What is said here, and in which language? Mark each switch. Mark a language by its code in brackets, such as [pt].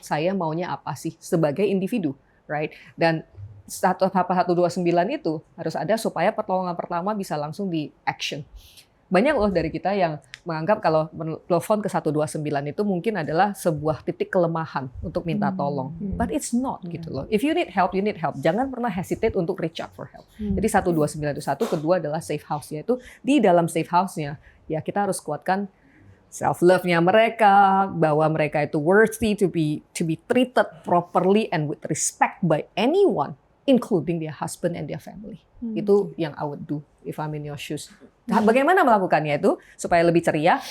[id] Saya maunya apa sih sebagai individu, right? Dan 129 itu harus ada supaya pertolongan pertama bisa langsung di action. Banyak loh dari kita yang menganggap kalau telepon ke 129 itu mungkin adalah sebuah titik kelemahan untuk minta tolong. [en] But it's not [id] gitu loh. [en] If you need help, you need help. [id] Jangan pernah [en] hesitate untuk reach out for help. [id] Jadi 129 itu satu, kedua adalah [en] safe house, [id] yaitu di dalam [en] safe house-nya [id] ya kita harus kuatkan [en] self love-nya mereka, [id] bahwa mereka itu [en] worthy to be treated properly and with respect by anyone, including their husband and their family. [id] Itu yang [en] I would do if I'm in your shoes. [id] Nah, bagaimana melakukannya itu supaya lebih ceria?